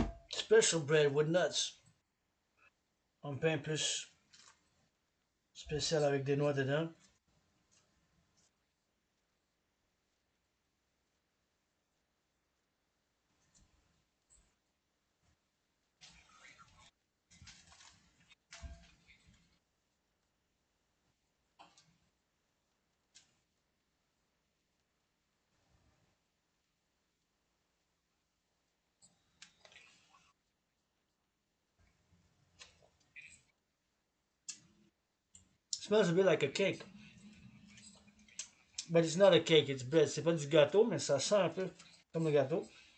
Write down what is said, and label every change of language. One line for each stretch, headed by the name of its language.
English: Special bread with nuts.
French: Un pain plus spécial avec des noix dedans.
English: It smells a bit like a cake. But it's not a cake, it's bread.
French: C'est pas du gâteau, mais ça sent un peu comme le gâteau.